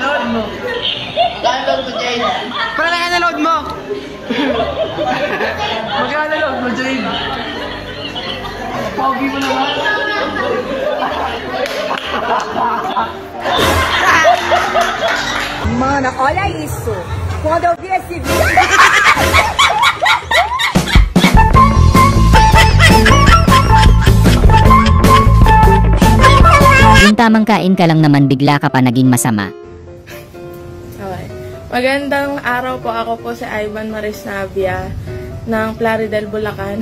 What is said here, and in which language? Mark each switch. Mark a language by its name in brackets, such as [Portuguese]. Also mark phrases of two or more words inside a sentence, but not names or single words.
[Filipino] Download mo, Jade. Para na download mo. Mag-download mo, Jade. Pogi mo naman. [Portuguese] Mana, olha isso. Quando eu vi esse vídeo... [Filipino] Yung tamang kain ka lang naman, bigla ka pa naging masama. Okay. Magandang araw po, ako po si Ivan Maris Navia ng Plaridel, Bulacan.